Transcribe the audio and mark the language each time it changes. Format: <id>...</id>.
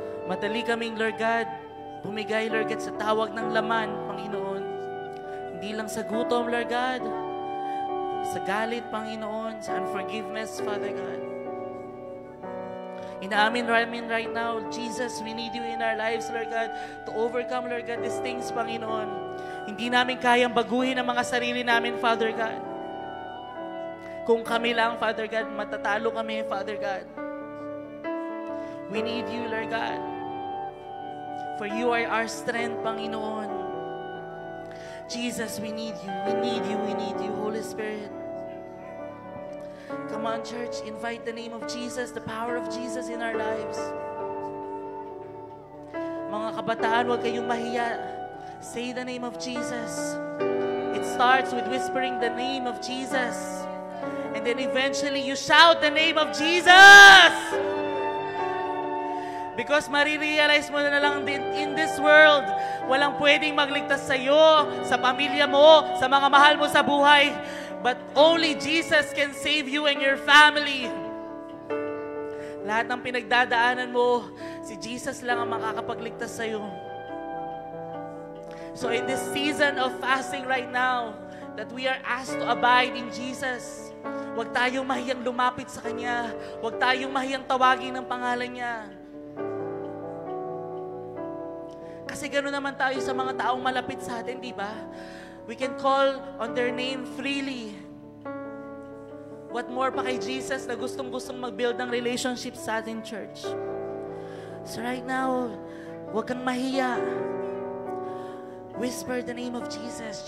<tl>Madali kaming, Lord God, bumigay, Lord God, sa tawag ng laman, Panginoon. Hindi lang sa gutom, Lord God, sa galit, Panginoon, sa unforgiveness, Father God. Inaamin namin</tl> <en>right now, Jesus, we need you in our lives, Lord God, to overcome, Lord God, these things, Panginoon.</en> <tl>Hindi namin kayang baguhin ang mga sarili namin, Father God. Kung kami lang, Father God, matatalo kami, Father God.</tl> <en>We need you, Lord God. For you are our strength, Panginoon. Jesus, we need you. We need you. We need you, Holy Spirit. Come on, church, invite the name of Jesus, the power of Jesus in our lives.</en> <tl>Mga kabataan, huwag kayong mahiya.</tl> <en>Say the name of Jesus. It starts with whispering the name of Jesus. And then eventually you shout the name of Jesus.</en> <tl>Because marirealize mo na lang din</tl> <en>in this world,</en> <tl>walang pwedeng magligtas sa iyo, sa pamilya mo, sa mga mahal mo sa buhay.</tl> <en>But only Jesus can save you and your family.</en> <tl>Lahat ng pinagdadaanan mo, si Jesus lang ang makakapagligtas sa iyo.</tl> <en>So in this season of fasting right now, that we are asked to abide in Jesus,</en> <tl>huwag tayong mahiyang lumapit sa Kanya. Huwag tayong mahiyang tawagin ng pangalan Niya. Kasi gano'n naman tayo sa mga taong malapit sa atin, di ba?</tl> <en>We can call on their name freely. What more</en> <tl>pa kay Jesus na gustong-gustong mag-build ng relationship sa atin,</tl> <en>church? So right now,</en> <tl>huwag kang mahiya.</tl> <en>Whisper the name of Jesus.</en>